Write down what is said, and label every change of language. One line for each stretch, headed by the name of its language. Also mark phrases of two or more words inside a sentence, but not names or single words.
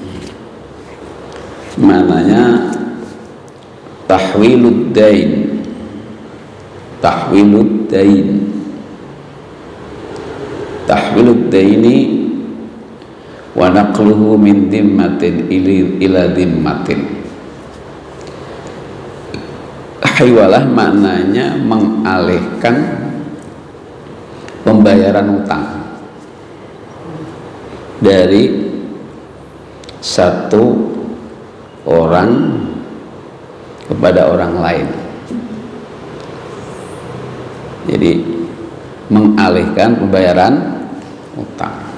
Arabic: maknanya تحويل الدين تحويل الدين تحويل الدين ونقله من ذمة إلى ذمة.
Indonesian: Hiwalah maknanya mengalihkan pembayaran utang dari satu orang kepada orang lain. Jadi mengalihkan pembayaran utang.